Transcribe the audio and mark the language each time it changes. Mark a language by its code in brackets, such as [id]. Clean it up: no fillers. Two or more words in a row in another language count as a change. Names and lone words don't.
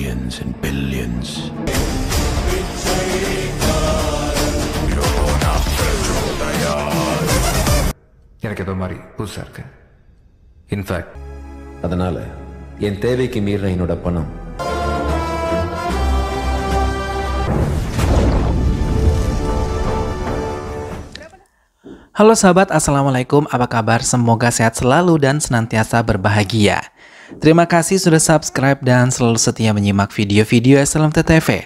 [en] billions and billions. [ta] எனக்கு ஏதோ மாதிரி புதுசா இருக்கு. [en] in fact [ta] அதனால என் தேவைக்கு மீற என்னோட பணம் [id] Halo sahabat, Assalamualaikum, apa kabar? Semoga sehat selalu dan senantiasa berbahagia. Terima kasih sudah subscribe dan selalu setia menyimak video-video SLMT-TV.